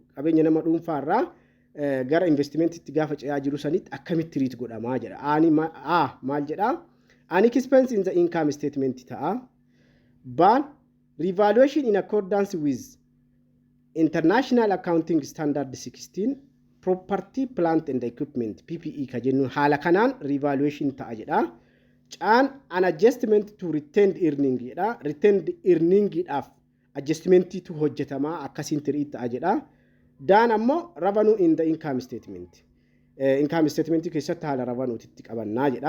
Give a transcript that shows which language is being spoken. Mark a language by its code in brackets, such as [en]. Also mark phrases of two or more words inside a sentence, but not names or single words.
[om] Qabeenya nama dhuunfaa irraa gara investmentitti gaafa ceehaa jiru sanitti akkamitti treat godhamaa jedha. Maal jedha? [en] An expense in the income statement ta'a. Ban revaluation in accordance with International Accounting Standard 16 property plant and equipment PPE [om] ka jennu haala kanaan revaluation ta'a jedha. [en] Caan an adjustment to retained earning jedha. Retained earning [om] dhaaf adjustment tu hojjetamaa akkasiin treat ta'a jedha. Daan ammoo [en] revenue in the income statement. Income statement [om] keessatti haala revenue titti qabannaa jedha.